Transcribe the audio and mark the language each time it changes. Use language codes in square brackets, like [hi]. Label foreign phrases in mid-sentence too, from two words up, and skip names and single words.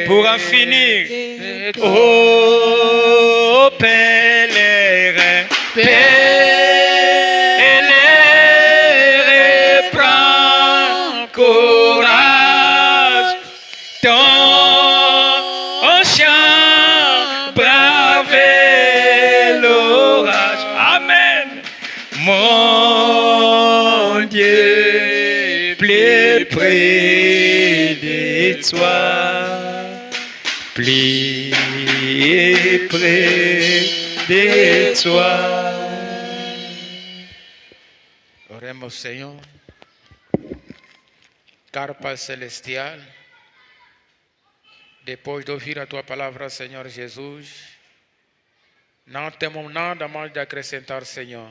[fr] Pour en finir, oh pèlerin, pèlerin, prends courage, ton chant braver l'orage. Amen. Mon Dieu, plus près de toi, plus près de toi. [pt] Oremos, Señor. Caro Pai Celestial, depois de ouvir a Tua palavra, Senhor Jesus, não temos nada mais de acrescentar, Senhor.